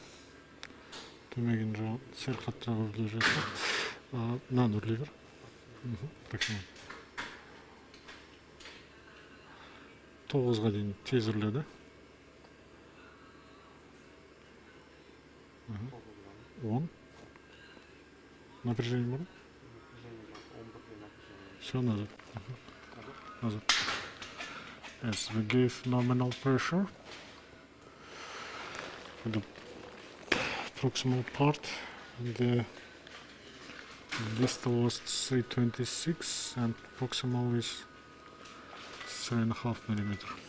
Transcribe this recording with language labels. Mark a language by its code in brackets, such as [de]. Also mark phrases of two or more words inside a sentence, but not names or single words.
[kk] Төмеген жағын сәл қаттырақ үрлеп жатыр. Мынаны үрлей бер. Максимум. 9-ға дейін тез үрледі. 10. [ru] Напряжение было? Все назад. Назад. [en] Yes, we gave nominal pressure for the proximal part. The distal was 326 and proximal is 3.5 millimeter.